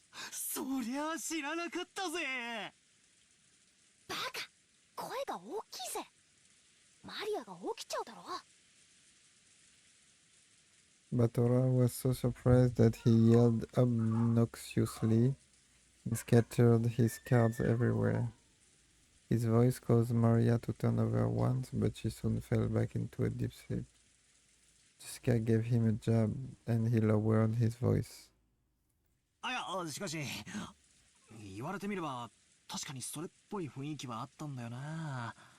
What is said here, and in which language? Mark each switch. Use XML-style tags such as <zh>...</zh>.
<ja>そりゃ知らなかったぜ。バカ、声が大きいぜ。マリアが起きちゃうだろ。</ja> <en>Batora was so surprised that he yelled obnoxiously and scattered his cards everywhere. His voice caused Maria to turn over once, but she soon fell back into a deep sleep. Jessica gave him a jab, and he lowered his voice.</en> <ja>いや、しかし言われてみれば確かにそれっぽい雰囲気はあったんだよな。</ja>